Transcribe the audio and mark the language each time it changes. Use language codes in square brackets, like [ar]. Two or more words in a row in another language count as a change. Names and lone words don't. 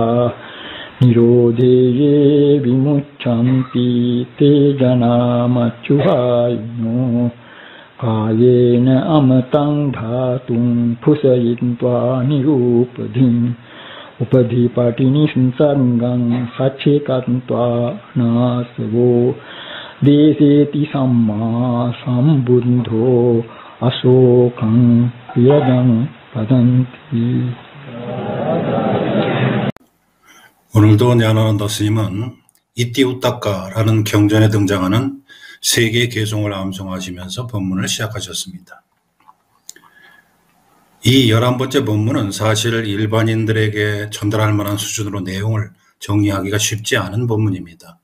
[pi] निरोधे ये विमुच्यन्ति ते जनामच्युहायिनो कायेन अमतं धातुं फुसयित्वा निरूपधिम् उपधिपटिनिसंसर्गं सच्चेकत्वा नासवो देशेति सम्मा सम्बुद्धो अशोकं यजं वदन्ति. [ko] 오늘도 냐나난다 스님은 이띠우따까라는 경전에 등장하는 세 개의 개송을 암송하시면서 법문을 시작하셨습니다. 이 11번째 법문은 사실 일반인들에게 전달할 만한 수준으로 내용을 정리하기가 쉽지 않은 법문입니다.